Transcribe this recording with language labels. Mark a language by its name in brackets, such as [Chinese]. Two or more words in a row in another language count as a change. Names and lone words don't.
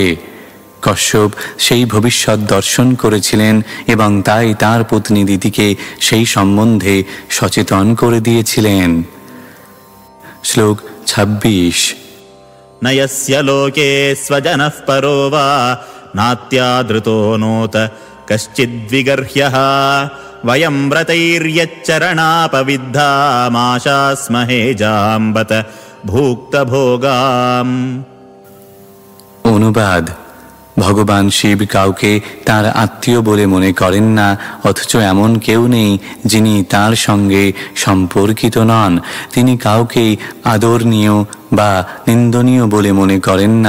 [Bangla] কশ্যপ সেই ভবিষ্যৎ দর্শন করেছিলেন এবং তাই তার পত্নী দিতিকে সেই সম্বন্ধে সচেতন করে দিয়েছিলেন। শ্লোক 26। [Sanskrit] নয়স্য লোকে স্বজনঃ পরো বা নাত্যাদৃতো নোত কশ্চিদ্বিগর্হ্যঃ वयं व्रतैर्यच्चरणापविद्धामाशास्महे जाम्बत भुक्तभोगाम्। [Bangla] অনুবাদ: ভগবান শিব কাউকে তার আত্মীয় বলে মনে করেন না, অথচ এমন কেউ নেই যিনি তার সঙ্গে সম্পর্কিত নন। তিনি কাউকে আদরণীয় বা নিন্দনীয় বলে মনে করেন না।